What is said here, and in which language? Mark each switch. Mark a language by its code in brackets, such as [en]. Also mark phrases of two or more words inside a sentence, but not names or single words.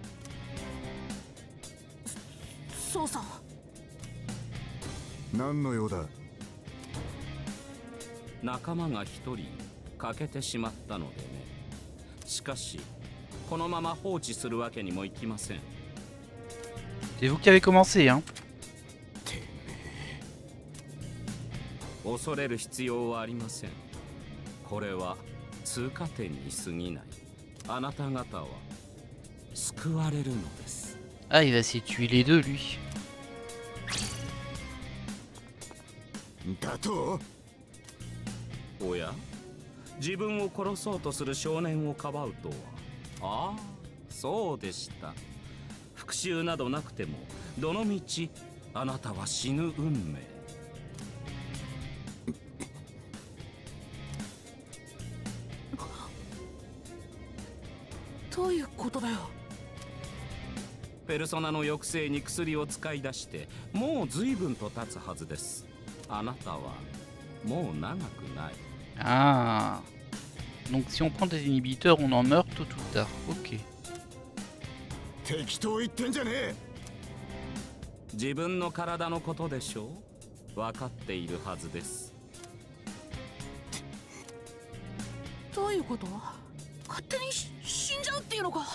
[ja] そうさ。何の用だ。仲間が一人欠けてしまったのでね。しかしこのまま放置するわけにもいきません。 [fr] C'est vous qui avez commencé, hein. [ja] 恐れる必要はありません。これは通過点に過ぎない。あなた方は救われるのです。 [fr] Ah, il va essayer de tuer les deux, lui. [ja] だとおや、自分を殺そうとする少年をかばうとは。ああ、そうでした。復讐などなくてもどのみちあなたは死ぬ運命。どういうことだよ。ペルソナの抑制に薬を使い出してもう随分と経つはずです。あなたはもう長くない。 [fr] Ah. Donc si on prend des inhibiteurs, on en meurt tôt ou tard. Ok. [ja] 適当言ってんじゃねえ。自分の体のことでしょう。分かっているはずです。どういうこと？勝手に死んじゃうっていうのか。